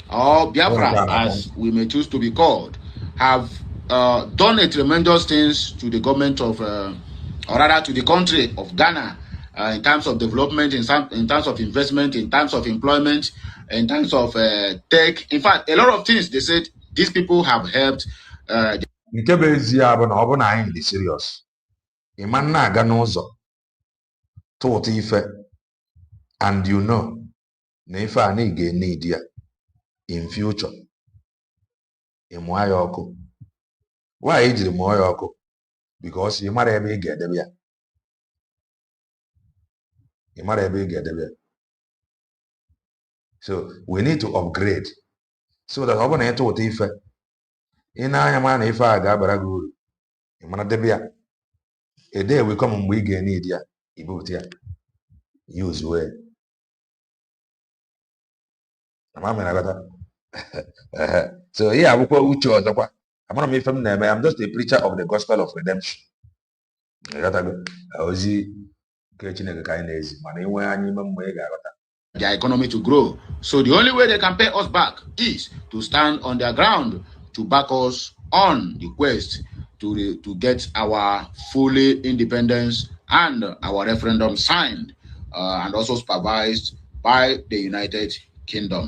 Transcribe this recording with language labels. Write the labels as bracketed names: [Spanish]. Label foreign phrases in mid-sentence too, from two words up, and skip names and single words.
[English] Or Biafra, as we may choose to be called, have done a tremendous things to the government of, or rather to the country of Ghana, in terms of development, in terms of investment, in terms of employment, in terms of tech. In fact, a lot of things they said these people have helped. [Igbo] Nke bụ ezie bụ na ọ bụ na anyị dị serious, ịma na-aga n'ụzọ tụtụ ife, [English] and you know [Igbo] na ife a na ị ga-need ya [English] in future, [Igbo] ịmụọ ya ọkụ. Why jiri mụọ ya ọkụ? Because ị mara ebe ị ga-edebe ya. Ị mara ebe ị ga-edebe ya. [English] So we need to upgrade so that [Igbo] ọ bụ na ịtụ ụtụ ife, ị na-anya ma na ife a ga-abara gị uru, ị mara debe ya. [English] A day will come [Igbo] mgbe ị ga-need ya, ibute ya, [English] use well. [Igbo] So ihe abụkwa uche ọzọkwa. Amara m ife m na-eme. [English] I'm just a preacher of the gospel of redemption. [Igbo] Ozi nke Chineke ka anyị na-ezi, mana inwe anyị ime mgbe ị ga-aghọta. [English] Their economy to grow. So the only way they can pay us back is to stand on their ground, to back us on the quest to get our fully independence and our referendum signed and also supervised by the United Kingdom.